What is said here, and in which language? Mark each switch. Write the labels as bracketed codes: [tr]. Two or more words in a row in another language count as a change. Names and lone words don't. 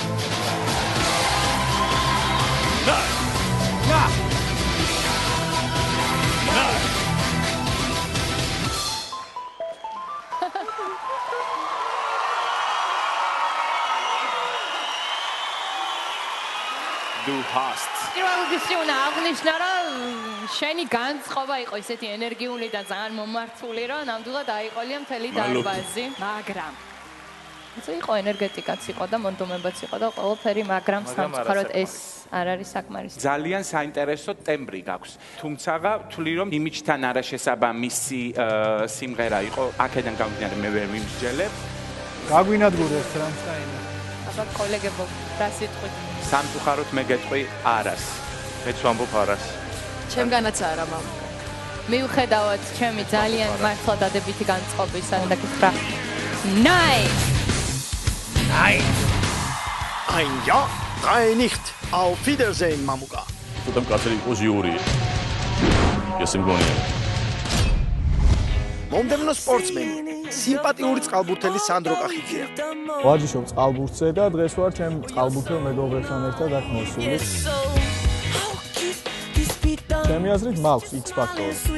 [de] Nein. Ja. Nein. Du hast. [ka] პირველ რიგში უნდა აღნიშნო, რომ შენი განწყობა იყო ისეთი ენერგიული და ძალიან მომართული, რომ ნამდვილად აიყოლია მთელი დარბაზი, მაგრამ ეს იყო ენერგეტიკაც იყო და მონდომებაც იყო და ყველაფერი, მაგრამ სამწუხაროდ ეს არ არის საკმარისი. ძალიან საინტერესო ტემბრი გაქვს. თუმცა ვთვლი რომ იმიჯთან არაშესაბამისი სიმღერა იყო, აქედან გამომდინარე მე ვერ მიმსჯელებ. გაგვინადგურეს რამსტაინი. აბა კოლეგებო, რა სიტყვით? სამწუხაროდ მე გეტყვი არას. მეც ვამბობ არას. ჩემგანაც არა მამუკა. მიუხედავად ჩემი ძალიან მართლა დადებითი განწყობისა და გითხრა. [de] Nein! Nein! Ein Ja, drei nicht. Auf Wiedersehen, Mamuka. [ka] Tu tam kaceli იყო ჟიური. ეს მგონია. მომდევნო სპორტსმენი, სიმპათიური წყალბურთელი სანდრო კახიძეა. ვაჯიშობ წყალბურთზე და დღეს ვარ ჩემ წყალბურთელ მეგობრებთან ერთად აქ მოსული. ჩემი აზრით მაქვს X Factor.